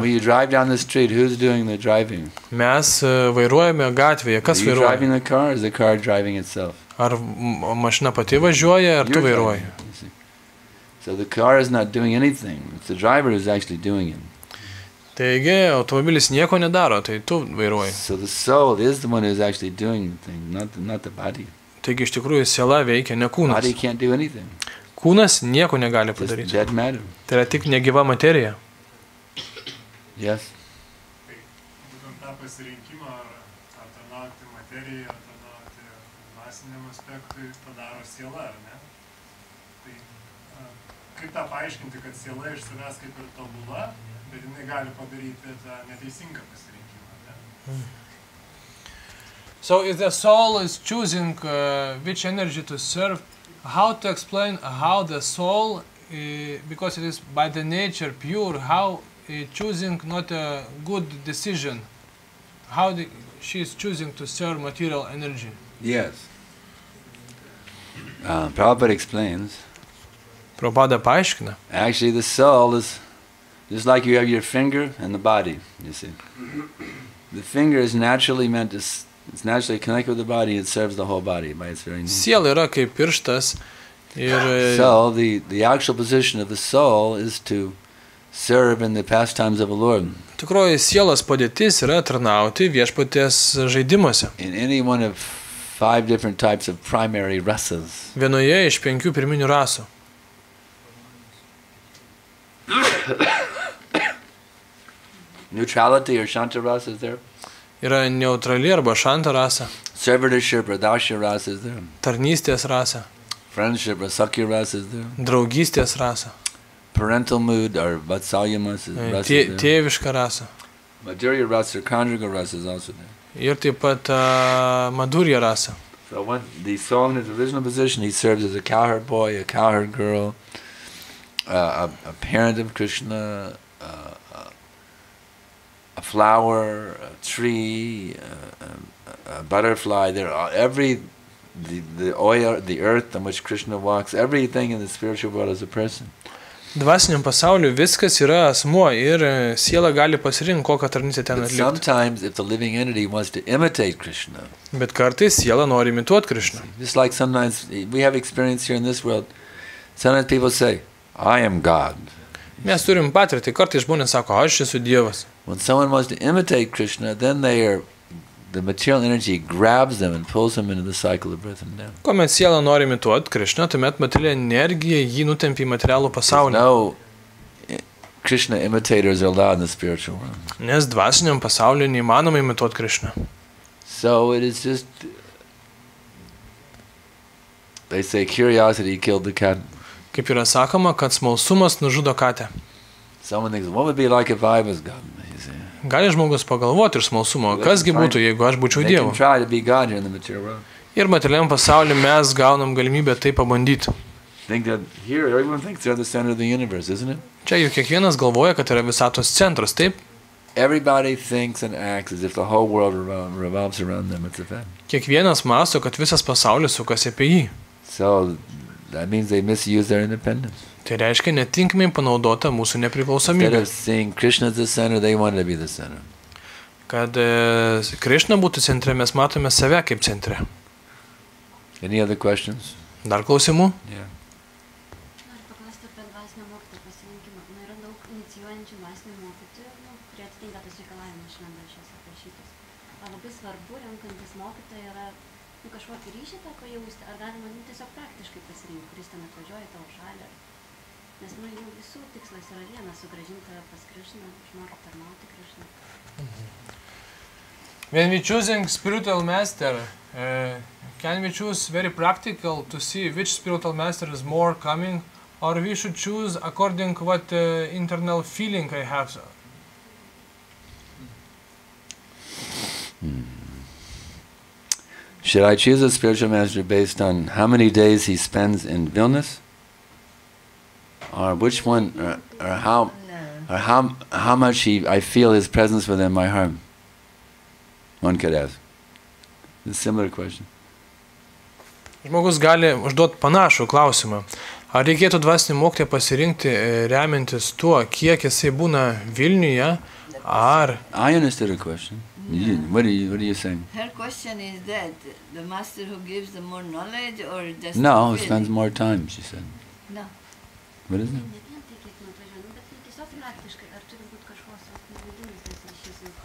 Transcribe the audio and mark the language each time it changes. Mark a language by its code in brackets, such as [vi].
[en] When you drive down the street, who's doing the driving? [lt] Mes vairuojame gatvėje. Kas [en] Are you [lt] vairuoja? [en] driving the car, or is the car driving itself? [lt] Ar mašina pati važiuoja, ar tu [en] You're [lt] vairuoji? [en] driving, you see. So the car is not doing anything. It's the driver who's actually doing it. [lt] Taigi, automobilis nieko nedaro, tai tu vairuoji. [en] So the soul is the one who's actually doing the thing, not the body. [lt] Taigi, iš tikrųjų, siela veikia, ne kūnas. [en] Body can't do anything. [lt] Kūnas nieko negali [en] Just [lt] padaryti. [en] dead matter. [lt] Tai yra tik negyva materija. [en] Yes. [lt] Tai būtent tą pasirinkimą ar tarnauti materijai, ar tarnauti dvasiniam aspektui padaro siela, ar ne? Tai kaip tą paaiškinti, kad siela iš savęs kaip ir tobula, bet jinai gali padaryti tą neteisingą pasirinkimą, ne? [en] So if the soul is choosing which energy to serve, how to explain how the soul, because it is by the nature pure, how choosing not a good decision, how she is choosing to serve material energy. Yes. Prabhupada explains, [lt] Prabhupada paaiškina. [en] actually the soul is just like you have your finger and the body, you see. The finger is naturally meant to, it's naturally connected with the body, it serves the whole body by its very nature. [lt] Siela yra kaip pirštas ir [en] So the actual position of the soul is to serve in the pastimes of the Lord. [lt] tikroji sielos padėtis yra tarnauti viešpaties žaidimuose. [en] In any one of 5 different types of primary rasas. [lt] Vienoje iš 5 pirminių rasų. [en] Neutrality or Shanta rasa is there. [lt] Yra neutrali arba šanta rasa, [en] Servitorship or Dasya rasa is there. [lt] tarnystės rasa, [en] Friendship or Sakya rasa is there. [lt] draugystės rasa, [en] Parental mood or Vatsalya rasa is there. [lt] tėviška rasa. [en] Madhurya rasa or Conjugal rasa is also there. [lt] Ir taip pat madurya rasa. [en] So when the soul in its original position, he serves as a cowherd boy, a cowherd girl, a parent of Krishna, a flower, a tree, a butterfly. There are the oil, the earth on which Krishna walks. Everything in the spiritual world is a person. [lt] Dvasiniam pasauliu viskas yra asmuo ir siela gali pasirinkti, kokią tarnystę ten [en] But [lt] atlikti. [en] sometimes, if the living entity wants to imitate Krishna, [lt] Bet kartais siela nori imituoti Krišną. [en] just like sometimes we have experience here in this world, sometimes people say, "I am God." [lt] Mes turim patirtį, kartais žmonės sako, aš esu Dievas. [en] When someone wants to imitate Krishna, then the material energy grabs them and pulls them into the cycle of birth and death. [lt] Kuomet siela nori imituoti Krišną, tuomet materialinė energija jį nutempia į materialų [en] There's [lt] pasaulį. [en] no Krishna imitators are allowed in the spiritual world. [lt] Nes dvasiniam pasauliu neįmanoma imituoti Krišną. [en] So it is just, they say curiosity killed the cat. [lt] Kaip yra sakoma, kad smalsumas nužudo katę. [en] Someone thinks, what would it be like if I was God? You see. [lt] Gali žmogus pagalvoti iš smalsumo, kasgi būtų, jeigu aš būčiau [en] They can [lt] Dievu. [en] try to be God here in the material world. [lt] Ir materialiam pasauliu mes gaunam galimybę tai pabandyti. [en] Think that here everyone thinks they're the center of the universe, isn't it? [lt] Čia juk kiekvienas galvoja, kad yra visatos centras, taip? [en] Everybody thinks and acts as if the whole world revolves around them. It's a fact. [lt] Kiekvienas mąsto, kad visas pasaulis sukasi apie jį. [en] So that means they misuse their independence. [lt] Tai reiškia netinkamai panaudota mūsų [en] Instead [lt] nepriklausomybė. [en] of seeing Krishna as the center, they wanted to be the center. [lt] Kad Krišna būtų centre, mes matome save kaip centre. [en] Any other questions? [lt] Dar klausimų? [en] Yeah. [lt] Noriu paklausti apie dvasinio mokytojo pasirinkimą. Yra daug inicijuojančių dvasinių mokytojų, kurie atitinka tas reikalavimus šventraščiuose aprašytus. Ar labai svarbu, renkantis mokytoją, yra kažkokį ryšį teko jausti, ar galima tiesiog praktiškai pasirinkti, kuris ten atvažiuoja į tavo šalį. Nes jų visų tikslas yra vienas, sugrąžinti pas Krišną, išmokti tarnauti Krišną. [en] When we choosing spiritual master, can we choose very practical to see which spiritual master is more coming, or we should choose according to what internal feeling I have? Should I choose a spiritual master based on how many days he spends in Vilnius? Or which one, or how much I feel his presence within my heart? One could ask. It's a similar question. [lt] Žmogus gali užduoti panašų klausimą. Ar reikėtų dvasinį mokytoją pasirinkti remiantis tuo, kiek jisai būna Vilniuje, ar... [en] I understood her question. What are you saying? Her question is that the master who gives the more knowledge or just No, who spends more time, she said. No. What is it? [lt] Ne vien tai, kiek nuvažiuoja, bet tiesiog praktiškai, ar turi būti kažkoks vidinis tas ryšys.